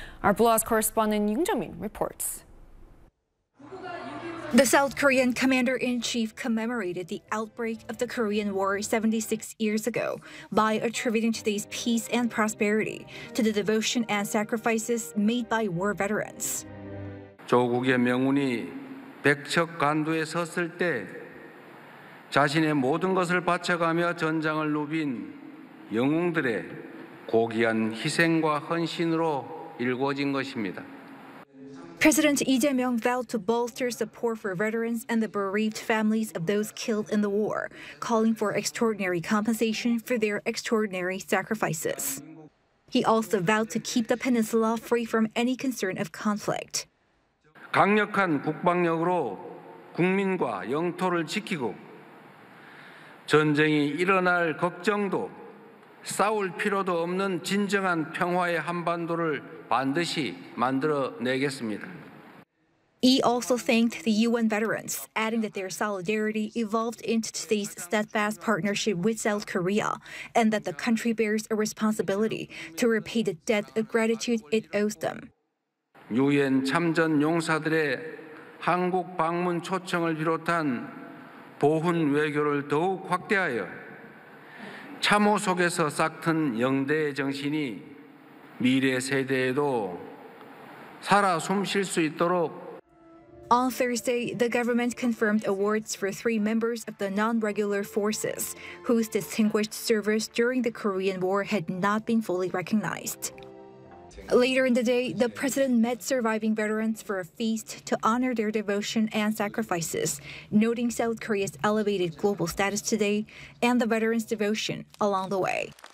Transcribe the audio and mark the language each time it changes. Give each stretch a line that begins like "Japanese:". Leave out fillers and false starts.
English: Our Blue correspondent Yoon Jung-min reports. The South Korean commander-in-chief commemorated the outbreak of the Korean War 76 years ago by attributing today's peace and prosperity to the devotion and sacrifices made by war veterans.
Korean: 조국의 명운이 백척 간두에 섰을 때 자신의 모든 것을 바쳐가며 전장을 누빈 영웅들의 고귀한 희생과 헌신으로 일궈진 것입니다.
English: President Lee Jae-myung vowed to bolster support for veterans and the bereaved families of those killed in the war, calling for extraordinary compensation for their extraordinary sacrifices. He also vowed to keep the peninsula free from any concern of conflict.
Korean: 강력한 국방력으로 국민과 영토를 지키고 전쟁이 일어날 걱정도 싸울 필요도 없는 진정한 평화의 한반도를 반드시 만들어내겠습니다.
English: He also thanked the UN veterans, adding that their solidarity evolved into today's steadfast partnership with South Korea, and that the country bears a responsibility to repay the debt of gratitude it owes them.
Korean: 유엔 참전 용사들의 한국 방문 초청을 비롯한 보훈 외교를 더욱 확대하여 참호 속에서 싹튼 영대의 정신이 미래 세대에도 살아 숨쉴 수 있도록.
English: On Thursday, the government confirmed awards for three members of the non-regular forces whose distinguished service during the Korean War had not been fully recognized. Later in the day, the president met surviving veterans for a feast to honor their devotion and sacrifices, noting South Korea's elevated global status today and the veterans' devotion along the way.